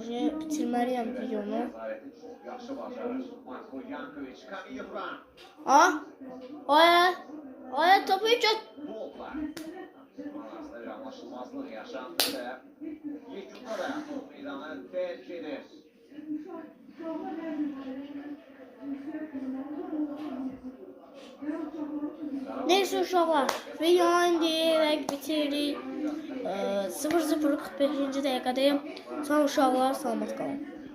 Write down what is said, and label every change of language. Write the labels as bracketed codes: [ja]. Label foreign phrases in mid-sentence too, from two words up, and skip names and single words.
[az] Bitirməliyəm videonu. Ay, [tr] topu hiç yok. Anlaşılmazlık yaşandı da yekunda da meydanı terk eder. [az] Neyse uşaqlar, videonu indi bitirdik. 0-0 45. dəqiqədəyim. Sağ uşaqlar, salamat qalın.